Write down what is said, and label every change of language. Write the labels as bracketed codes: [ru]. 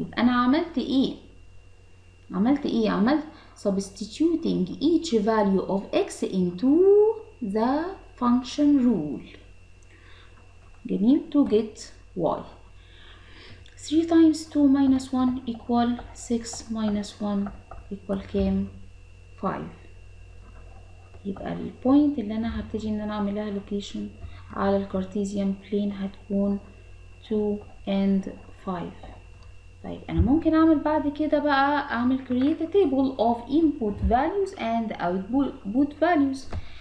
[ar] يبقى أنا عملت إيه؟ عملت [en] substituting each value of x into the function rule. جميل، to get y. 3 times 2 minus 1 equal 6 minus 1 equal كام؟ 5. [ar] يبقى البوينت اللي انا هبتدي ان انا اعملها location على الكارتيزيان بلين هتكون 2 and 5. طيب انا ممكن اعمل بعد كده بقى اعمل [en] create a table of input values and output values.